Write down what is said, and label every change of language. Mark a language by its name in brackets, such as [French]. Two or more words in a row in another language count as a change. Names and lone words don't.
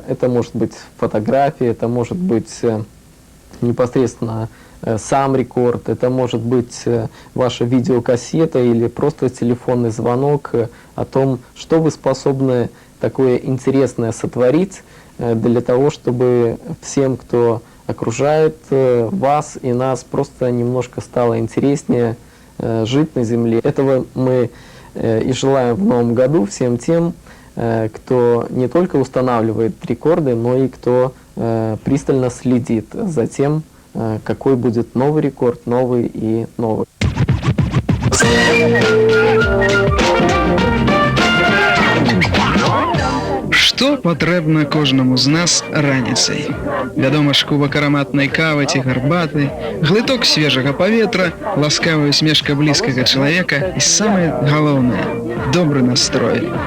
[Russian] Это может быть фотография, это может быть непосредственно сам рекорд, это может быть ваша видеокассета или просто телефонный звонок о том, что вы способны такое интересное сотворить для того, чтобы всем, кто окружает вас и нас, просто немножко стало интереснее жить на земле. Этого мы и желаем в новом году всем тем, кто не только устанавливает рекорды, но и кто пристально следит за тем, какой будет новый рекорд, новый и новый. [Belarusian] Што патрэбна кожнаму з нас раніцай? Вядома ж, кубак араматнай кавы ці гарбаты, глыток свежага паветра, ласкавая усмешка блізкага чалавека і самае галоўнае – добры настрой.